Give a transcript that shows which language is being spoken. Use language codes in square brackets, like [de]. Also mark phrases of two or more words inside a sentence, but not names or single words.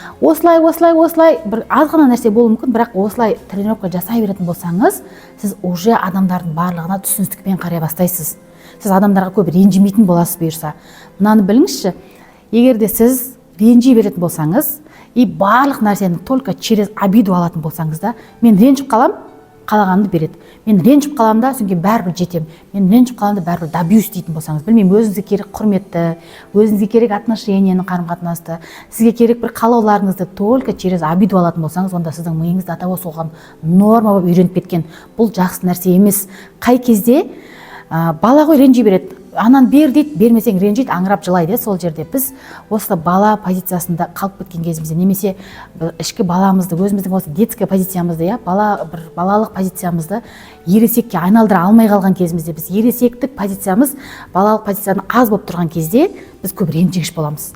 [kk] Осылай бір аз ғана нәрсе болуы мүмкін, бірақ осылай тренировка жасай беретін болсаңыз, сіз уже адамдардың барлығына түсіністікпен қарай бастайсыз. Сіз адамдарға көп ренжімейтін боласыз бұйырса. Мынаны біліңізші, егер де сіз ренжи беретін болсаңыз, и барлық нәрсені [ru] только через обиду [kk] алатын болсаңыз да, мен ренжіп қалам, қалағанды береді. Мен ренжіп қалам да, соңкейін бәрібір жетем. Мен ренжіп қалам да, бәрібір добьюсь дейтін болсаңыз, білмеймін, өзіңізге керек құрметті, өзіңізге керек отношениені, қарым-қатынасты, сізге керек бір қалауларыңызды [ru] только через обиду [kk] алатын болсаңыз, онда сіздің миыңызда ата соған норма болып үйреніп кеткен. Бұл жақсы нәрсе емес. Қай кезде бала ғой ренжи береді. Анан бер дейді, бермесең ренжиді, аңырап жылайды. Сол жерде біз осы бала позициясында қалып кеткен кезімізде, немесе ішкі баламызды, өзіміздің осы детская позициямызды, балалық позициямызды ересекке айналдыра алмай қалған кезімізде, біз ересектік позициямыз балалық позициядан аз болып тұрған кезде біз көп ренжігіш боламыз.